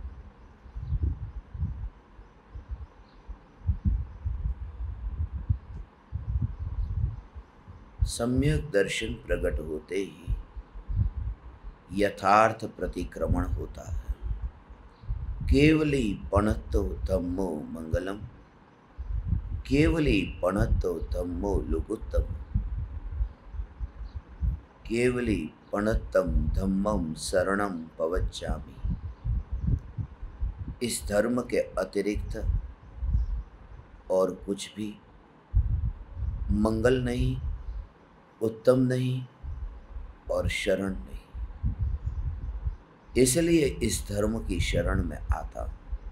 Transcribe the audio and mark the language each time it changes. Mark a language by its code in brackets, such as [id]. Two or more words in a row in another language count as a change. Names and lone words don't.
[hi] सम्यक दर्शन प्रकट होते ही यथार्थ प्रतिक्रमण होता है। [pra] केवली पणतो धम्मो मंगलम, केवली पणतो धम्मो लुगुत्तम, केवली पणतम धम्मम शरणम पवच्चामि। [hi] इस धर्म के अतिरिक्त और कुछ भी मंगल नहीं, उत्तम नहीं और शरण नहीं। इसलिए इस धर्म की शरण में आता हूं।